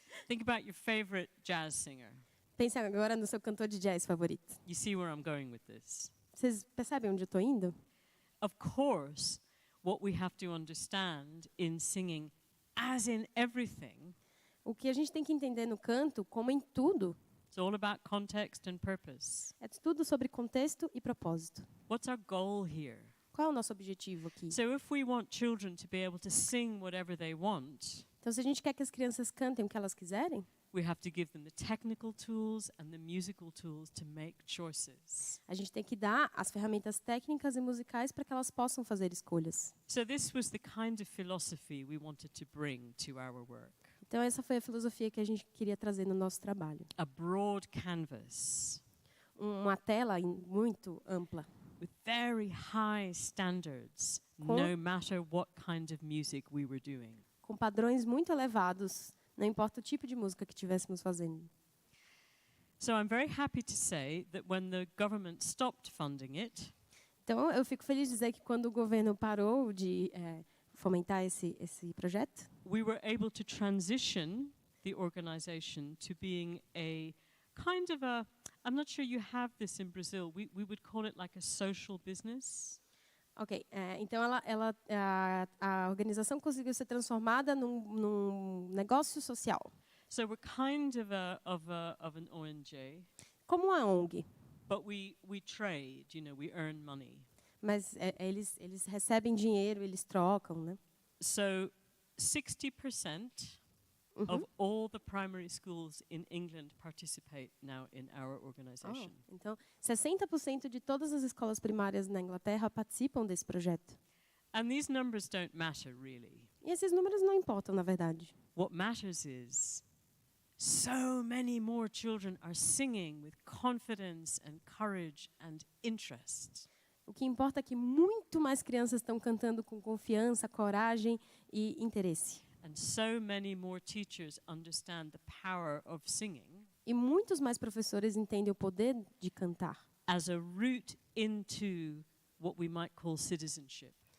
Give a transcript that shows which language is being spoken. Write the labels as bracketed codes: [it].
[en] Think about your favorite jazz singer. [pt] Pense agora no seu cantor de jazz favorito. [en] You see where I'm going with this? [pt] Vocês percebem onde eu estou indo? [en] Of course, what we have to understand in singing, as in everything, [pt] O que a gente tem que entender no canto, como em tudo, [en] it's all about context and purpose. [pt] é tudo sobre contexto e propósito. [en] What's our goal here? [pt] Qual é o nosso objetivo aqui? [en] So if we want children to be able to sing whatever they want, [pt] Então, se a gente quer que as crianças cantem o que elas quiserem, [en] we have to give them the technical tools and the musical tools to make choices. [pt] a gente tem que dar as ferramentas técnicas e musicais para que elas possam fazer escolhas. [en] So this was the kind of philosophy we wanted to bring to our work. [pt] Então, essa foi a filosofia que a gente queria trazer no nosso trabalho. [en] A broad canvas [pt] Uma tela muito ampla, [en] with very high standards, [pt] Com- [en] no matter what kind of music we were doing. [pt] com padrões muito elevados, não importa o tipo de música que estivéssemos fazendo. [en] So I'm very happy to say that when the government stopped funding it, [pt] Então, eu fico feliz de dizer que quando o governo parou de fomentar esse projeto, [en] we were able to transition the organization to being a kind of a, I'm not sure you have this in Brazil, we would call it like a social business. [pt] ok, então a organização conseguiu ser transformada num negócio social, [en] So we're kind of an ONG, [pt] como uma ONG. [en] But we trade, we earn money. [pt] Mas eles recebem dinheiro, eles trocam, né? [en] So 60% of all the primary schools in England participate now in our organization. [pt] Então, 60% de todas as escolas primárias na Inglaterra participam desse projeto. [en] And these numbers don't matter, really. [pt] E esses números não importam, na verdade. [en] What matters is so many more children are singing with confidence and courage and interest. [pt] O que importa é que muito mais crianças estão cantando com confiança, coragem e interesse. [en] And so many more teachers understand the power of singing [pt] E muitos mais professores entendem o poder de cantar [en] as a route into what we might call citizenship.